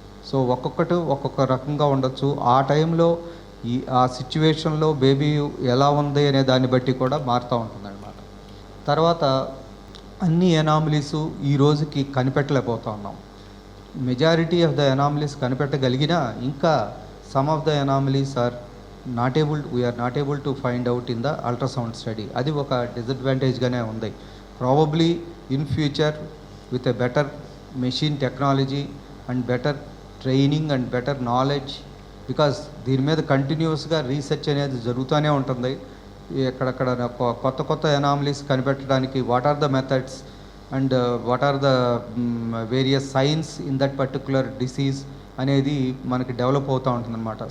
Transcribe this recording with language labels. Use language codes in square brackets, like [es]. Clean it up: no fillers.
[te] So ఒక్కొక్క రకంగా ఉండొచ్చు. ఆ టైంలో ఆ సిచ్యువేషన్లో బేబీ ఎలా ఉంది అనే దాన్ని బట్టి కూడా మారుతూ ఉంటుందన్నమాట. తర్వాత అన్ని ఎనామలీస్ ఈ రోజుకి కనిపెట్టలేకపోతూ ఉన్నాం. [en] majority of the anomalies [te] కనిపెట్టగలిగినా ఇంకా [en] some of the anomalies are we are not able to find out in the ultrasound study. [te] అది ఒక డిసడ్వాంటేజ్గానే ఉంది. [en] probably in future with a better machine technology and better training and better knowledge, because [te] దీని మీద కంటిన్యూస్గా research అనేది జరుగుతూనే ఉంటుంది. ఎక్కడక్కడ కొత్త కొత్త anomalies కనిపెట్టడానికి [en] what are the methods and what are the various signs in that particular disease [te] అనేది మనకి డెవలప్ అవుతూ ఉంటుందన్నమాట.